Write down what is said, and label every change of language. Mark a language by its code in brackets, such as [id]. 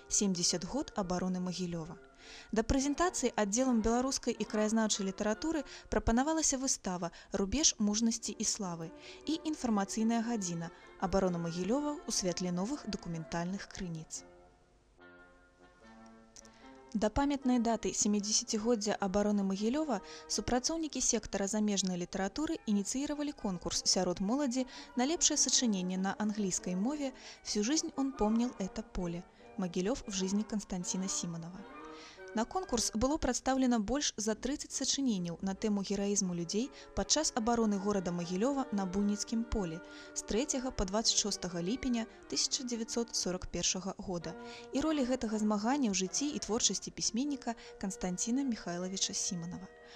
[be] 70 год абароны Магілёва». Да прэзентацыі аддзелам беларускай і краязнаўчай літаратуры прапанавалася выстава «Рубеж мужнасці і славы» і інфармацыйная гадзіна «Абарона Магілёва ў святле новых дакументальных крыніц». Да памятнай даты 70-годдзя абароны Магілёва супрацоўнікі сектара замежнай літаратуры ініцыіравалі конкурс сярод моладзі на лепшае сачыненне на англійскай мове [ru] «Всю жизнь он помнил это поле. Могилев в жизни Константина Симонова». [be] На конкурс было прадстаўлена больш за 30 сачыненняў на тэму гераізму людзей падчас абароны горада Магілёва на Буйніцкім полі з 3 па 26 ліпеня 1941 года і ролі гэтага змагання ў жыцці і творчасці пісьменніка Константина Михайловича Симонова.